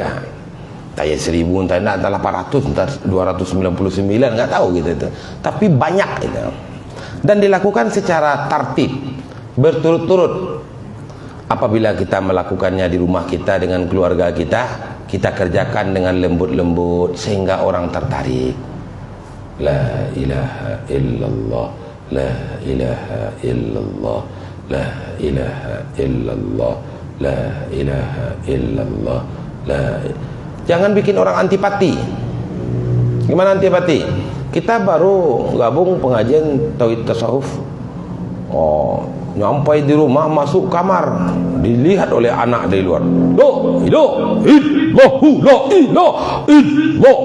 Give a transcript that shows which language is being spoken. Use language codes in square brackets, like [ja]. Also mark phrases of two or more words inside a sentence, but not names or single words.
[id] Tanya 1000, entah 800, entah 299, enggak tahu gitu itu. Tapi banyak itu. Dan dilakukan secara tertib, berturut-turut. Apabila kita melakukannya di rumah kita dengan keluarga kita, kita kerjakan dengan lembut-lembut sehingga orang tertarik. [ar] لا إله إلا الله لا إله إلا الله لا إله إلا الله لا إله إلا الله لا. [id] Jangan bikin orang antipati. Gimana antipati? Kita baru gabung pengajian tauhid tasawuf. Nyampai di rumah, masuk kamar, dilihat oleh anak dari luar. [ar] لا إله إلا الله.